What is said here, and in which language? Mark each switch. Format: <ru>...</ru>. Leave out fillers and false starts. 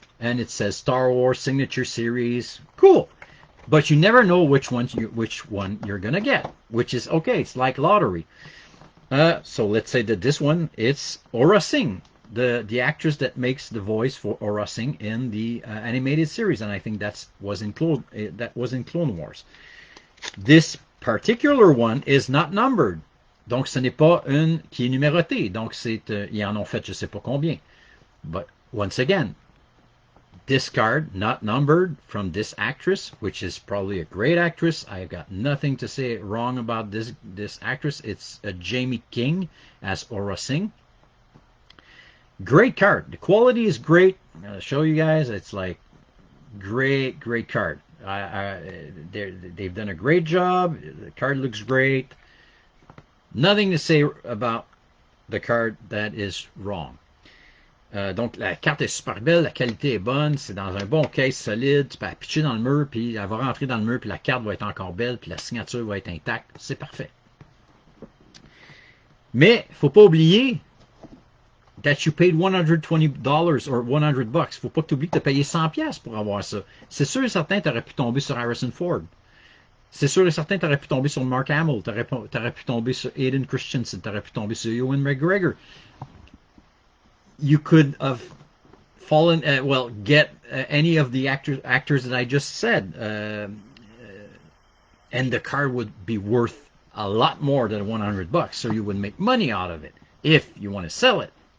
<en>and it says Star Wars Signature Series. Cool. But you never know which one you're going to get, which is okay. It's like lottery. So let's say that this one, it's Aura Singh, the actress that makes the voice for Aura Singh in the animated series, and I think that was in Clone Wars. This particular one is not numbered,</en> <fr>donc ce n'est pas une qui est numérotée. Donc ils en ont fait je sais pas combien.</fr> <en>But once again, this card not numbered from this actress, which is probably a great actress. I've got nothing to say wrong about this actress. It's Jamie King as Aura Singh. Great card. The quality is great. I'll show you guys. It's like great card. They've done a great job. The card looks great. Nothing to say about the card that is wrong.</en> <fr>Donc la carte est super belle, la qualité est bonne, c'est dans un bon case solide, tu peux la pitcher dans le mur, puis elle va rentrer dans le mur, puis la carte va être encore belle, puis la signature va être intacte, c'est parfait. Mais faut pas oublier</fr> <en>that you paid $120 or $100.</en> <fr>Faut pas que tu oublies que tu as payé 100$ pour avoir ça. C'est sûr et certain que tu aurais pu tomber sur Harrison Ford. C'est sûr et certain que tu aurais pu tomber sur Mark Hamill, tu aurais pu tomber sur Aiden Christensen, tu aurais pu tomber sur Ewan McGregor.</fr> <en>You could have fallen, get any of the actors that I just said, and the card would be worth a lot more than $100. So you would make money out of it if you want to sell it.</en>